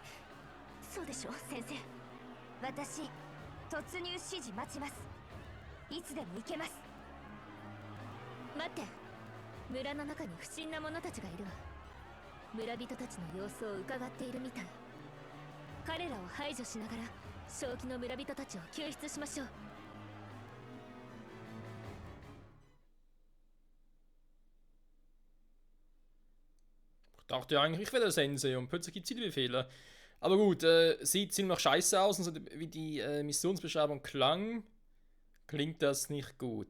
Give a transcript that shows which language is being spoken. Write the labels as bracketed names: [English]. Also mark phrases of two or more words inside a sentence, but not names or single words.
[Japanese] そうでしょ、先生。私、突入指示待ちます。いつでも行けます。待って、村の中に不審な者たちがいるわ。村人たちの様子を伺っているみたい。彼らを排除しながら正気の村人たちを救出しましょう。 [German] Ich dachte eigentlich, ich wäre der Sensei und plötzlich gibt es die Befehle. Aber gut, sieht ziemlich scheiße aus und so wie die Missionsbeschreibung klang, klingt das nicht gut.